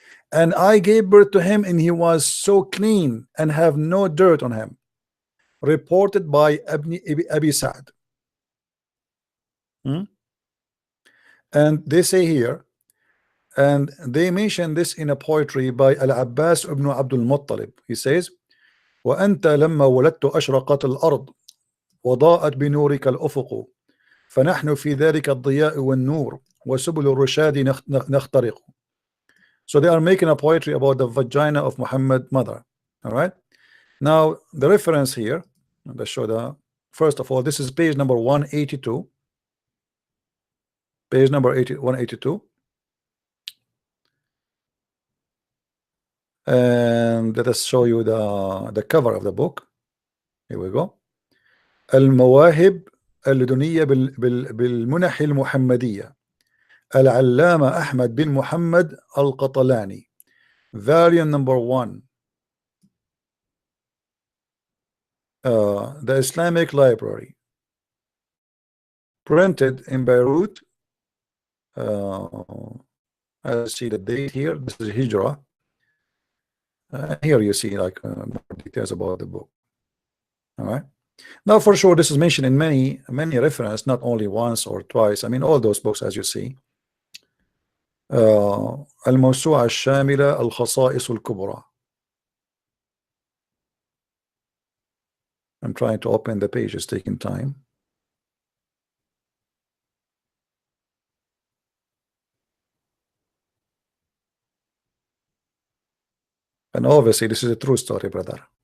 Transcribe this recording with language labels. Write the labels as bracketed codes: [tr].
[en] And I gave birth to him, and he was so clean and have no dirt on him. Reported by Abi Sa'd. And they say here, and they mention this in a poetry by Al-Abbas ibn Abdul Muttalib. He says, [ar] وأنت لما ولدت أشرقت الأرض وضاءت بنورك الأفق فنحن في ذلك الضياء والنور وسبل الرشاد نخترق. [en] So they are making a poetry about the vagina of Muhammad mother. All right. Now the reference here, let's show the, first of all, this is page number 182. Page number 182. And let us show you the cover of the book. Here we go. [ar] المواهب اللدنية بالمنح المحمدية العلامة أحمد بن محمد القطلاني. [en] Variant number 1. the Islamic library, printed in Beirut. I see the date here. This is Hijra. Here you see like more details about the book. All right. Now, for sure, this is mentioned in many references, not only once or twice. I mean, all those books, as you see. [ar] الموسوعة الشاملة الخصائص الكبرى. [en] I'm trying to open the page. It's taking time. And obviously, this is a true story, brother.